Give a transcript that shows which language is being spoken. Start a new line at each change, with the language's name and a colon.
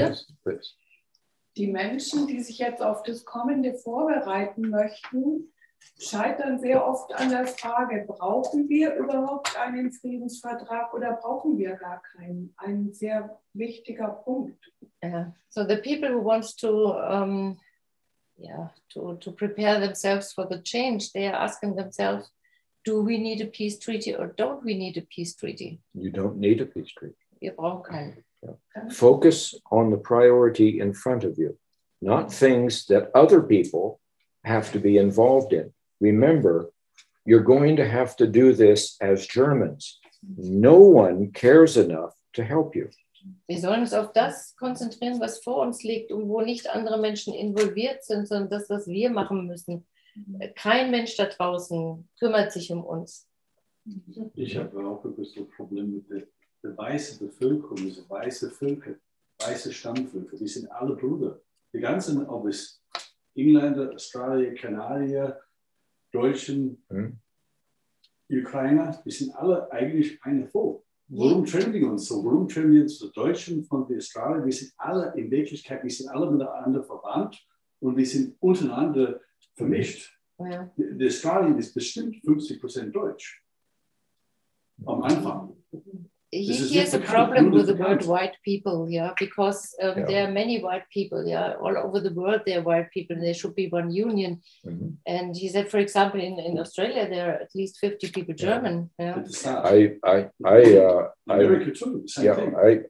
English: Yes, please.
German: Die Menschen, die sich jetzt auf das Kommende vorbereiten möchten, scheitern sehr oft an der Frage, brauchen wir überhaupt einen Friedensvertrag oder brauchen wir gar keinen? Ein sehr wichtiger Punkt.
English: So the people who want to prepare themselves for the change, they are asking themselves, do we need a peace treaty or don't we need a peace treaty? You don't need a peace treaty.
German: Wir brauchen keinen.
English: Focus on the priority in front of you, not things that other people have to be involved in. Remember, you're going to have to do this as Germans. No one cares enough to help you.
German: Wir sollen uns auf das konzentrieren, was vor uns liegt und wo nicht andere Menschen involviert sind, sondern das, was wir machen müssen. Kein Mensch da draußen kümmert sich um uns. Ich habe auch ein bisschen ein Problem mit der weißen Bevölkerung, diese weiße Völker, weiße Stammvölker, die sind alle Brüder. Die ganzen, ob es Engländer, Australier, Kanadier, Deutschen, Ukrainer, die sind alle eigentlich eine Volk. Warum trennen wir uns so? Warum trennen wir uns die Deutschen von den Australiern? Wir sind alle in Wirklichkeit, wir sind alle miteinander verwandt und wir sind untereinander vermischt. Ja. Die Australien ist bestimmt 50% Deutsch. Am Anfang.
English: Here's a problem with the word white people, because there are many white people, all over the world there are white people, and there should be one union. And he said, for example, in Australia there are at least 50 people German. America too, same thing.